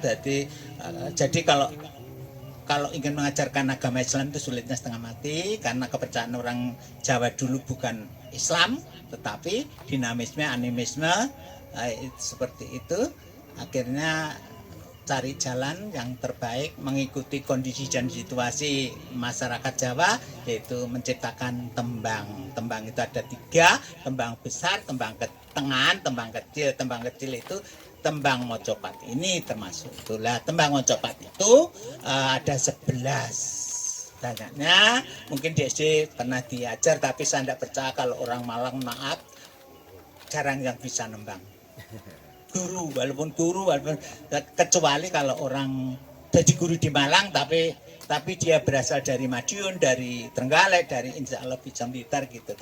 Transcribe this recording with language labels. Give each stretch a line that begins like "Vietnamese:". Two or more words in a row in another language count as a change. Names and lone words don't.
Indonesian: Jadi kalau ingin mengajarkan agama Islam itu sulitnya setengah mati, karena kepercayaan orang Jawa dulu bukan Islam tetapi dinamisme, animisme seperti itu. Akhirnya cari jalan yang terbaik mengikuti kondisi dan situasi masyarakat Jawa, yaitu menciptakan tembang. Tembang itu ada 3, tembang besar, tembang ketengahan, tembang kecil. Tembang kecil itu tembang mocopat ini termasuk. Itulah tembang mocopat itu ada 11. Banyaknya mungkin di SD pernah diajar, tapi saya tidak percaya kalau orang Malang, maaf, jarang yang bisa nembang. Guru, walaupun kecuali kalau orang jadi guru di Malang, tapi dia berasal dari Madiun, dari Trenggalek, dari
Arabic: Insya Allah
Indonesian: Bijang Blitar gitu.